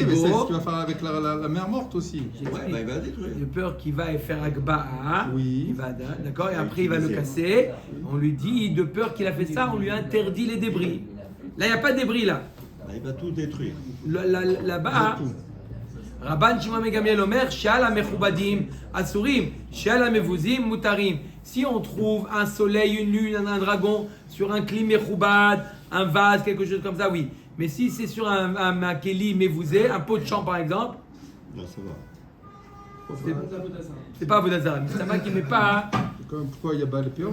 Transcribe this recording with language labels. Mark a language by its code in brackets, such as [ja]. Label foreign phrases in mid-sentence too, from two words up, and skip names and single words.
[fr] mais c'est ce beau. qu'il va faire avec la mer morte aussi. Ouais, bah, il va le détruire. De peur qu'il va faire Akba, Oui. il va, d'accord, et après il va le casser. On lui dit de peur qu'il a fait ça, on lui interdit les débris. Là, il n'y a pas de débris là. Là, il va tout détruire. Là-bas, [he] רבן שמעון בן גמליאל אומר, של מכובדים, אסורים, של מבוזים, מותרים. [fr] Si on trouve un soleil, une lune, un dragon sur un [he] כלי מכובד, [fr] un vase, quelque chose comme ça, oui. Mais si c'est sur un [he] כלי מבוזה, [fr] un pot de champ par exemple, Là, ça va. c'est pas Avodazara. Mais c'est un qui ne met pas. Pourquoi il y a Baal Péor